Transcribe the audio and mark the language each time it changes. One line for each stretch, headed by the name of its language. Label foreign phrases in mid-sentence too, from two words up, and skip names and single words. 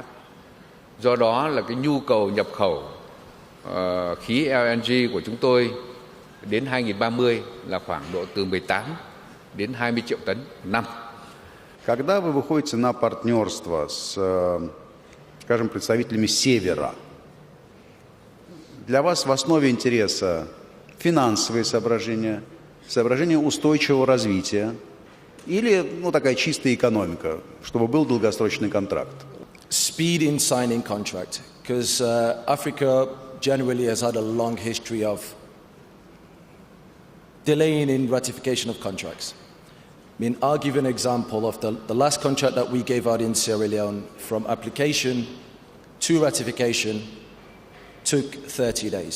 Vietnamese: Do đó là cái nhu cầu nhập khẩu khí LNG của chúng tôi đến 2030 là khoảng độ từ 18 đến 20 triệu tấn một năm.
Russian: Когда вы выходите на партнерство с скажем, представителями Севера. Для вас в основе интереса финансовые соображения, соображения устойчивого развития или такая чистая экономика, чтобы был долгосрочный контракт?
English: Speed in signing contract, because Africa generally has had a long history of delaying in ratification of contracts. I mean, I'll give you an example of the last contract that we gave out in Sierra Leone. From application to ratification took 30 days.